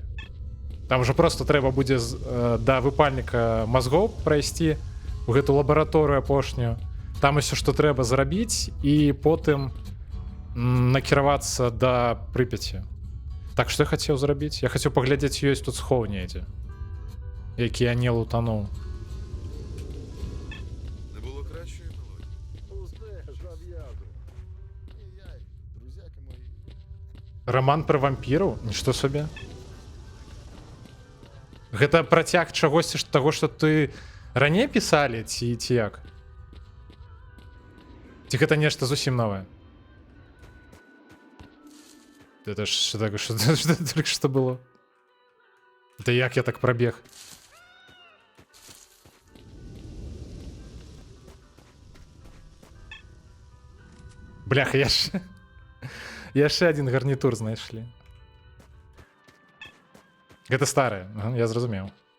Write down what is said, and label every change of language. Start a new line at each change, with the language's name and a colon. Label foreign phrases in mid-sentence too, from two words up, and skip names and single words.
Belarusian: Там уже просто трэба будзе да выпальніка мазгоў прайсці у гэту лабараторыю апошнюю. Там усё, што трэба зрабіць, і потым накіравацца да Прыпяці. Так, што я хацеў зрабіць? Я хацеў паглядзець, ёсць тут схоўні эти, які я не лутануў.
Ukrainian: Не було кращої мелодії. Усе, зав'язуй. І я, і друзяки мої.
Belarusian: Роман пра вампіраў? Нішто сабе. Гэта працяг чагосьці таго, што ты раней пісалі, ці як? Ці гэта нешта зусім новае?
Russian: Это ж что такое, что только что было? Это як я так пробег?
Belarusian: Бляха, яшчэ
Russian: один гарнитур
Belarusian: знайшлі. Гэта старае, ага, я зразумеў.